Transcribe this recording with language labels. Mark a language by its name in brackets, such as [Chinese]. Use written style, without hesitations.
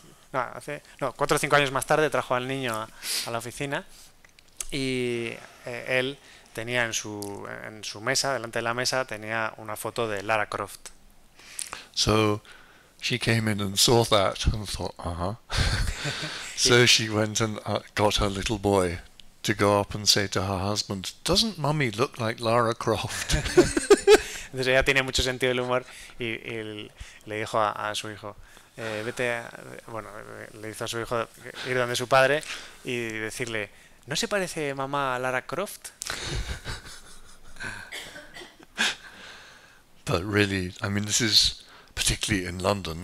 [Spanish] No, 4 o 5 años más tarde trajo al niño a la oficina y él tenía en su mesa, delante de la mesa, tenía una foto de Lara Croft. [English] So she came in and saw that and thought, So she went and got her little boy to go up and say to her husband, "Doesn't Mummy look like Lara Croft?" [Spanish] Entonces ella tiene mucho sentido del humor y le dijo a su hijo, le hizo a su hijo ir donde su padre y decirle, ¿no se parece mamá a Lara Croft? [English] But really, I mean, this is particularly in London.